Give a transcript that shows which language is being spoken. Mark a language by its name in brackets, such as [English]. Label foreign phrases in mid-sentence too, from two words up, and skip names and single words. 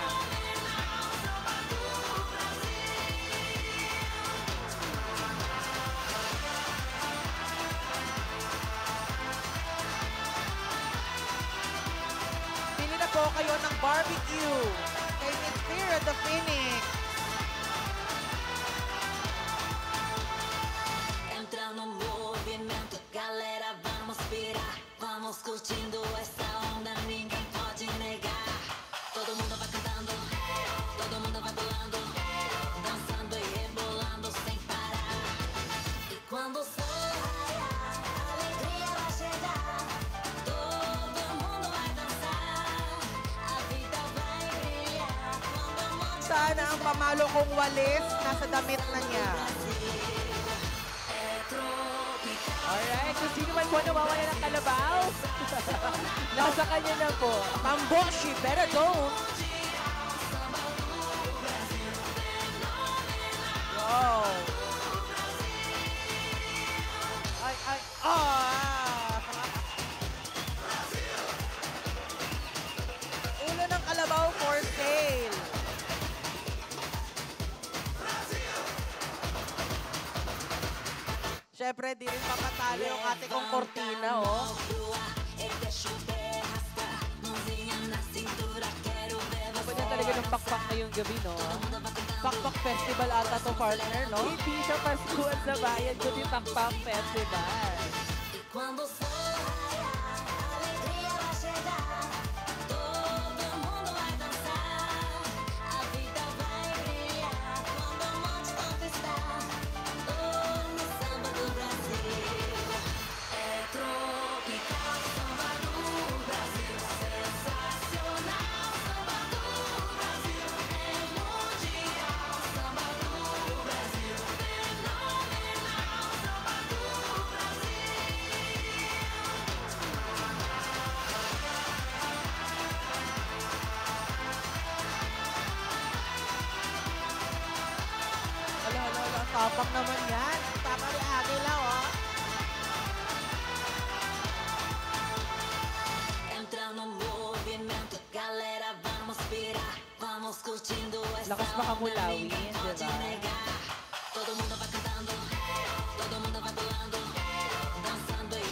[Filipino] Pili na po kayo ng barbecue kay Miss Fire the Phoenix. [Portuguese] Entra no movimento, galera, vamos pirar. Vamos curtindo essa onda, ninguém pode negar. Todo mundo vai cantando, todo mundo vai pulando, dançando e rebolando sem parar. E quando o sol raiar, a alegria vai chegar. Todo mundo vai dançar, a vida vai brilhar. Quando a morte [Filipino] Sana ang pamalo kong walis nasa damit na niya. Alright, kung sino man po nawawala ng kalabaw, nasa kanya na po. Mamboshi, [English] better don't. Wow. [Filipino] Ay, Ulo ng kalabaw [English] for sale. [Filipino] Siyempre, di rin papatalo yung ate kong kortina, oh. Dapat na talaga ng pakpak ngayong gabi, no? Pakpak Festival ata to, partner, no? Hindi siya Paskuhan sa Bayan, kundi Pakpak Festival. [Portuguese] Quando o sol raiar, a alegria vai chegar. Todo mundo vai dançar, a vida vai brilhar. Quando a morte conquistar, no samba do Brasil. É tropical, samba do Brasil. Sensacional, samba do Brasil. É mundial, samba do Brasil. Fenomenal, samba do Brasil. [Filipino] Hala, tapang naman yan. Tapang ni ate lang, oh. [Portuguese] Entra no movimento, galera, vamos pirar. Vamos curtindo essa [Filipino] Lakas [Portuguese] onda, [Filipino] makamulawin, [Portuguese] ninguém pode [Filipino] diba? [Portuguese] negar. Todo mundo vai cantando, todo mundo vai pulando, dançando e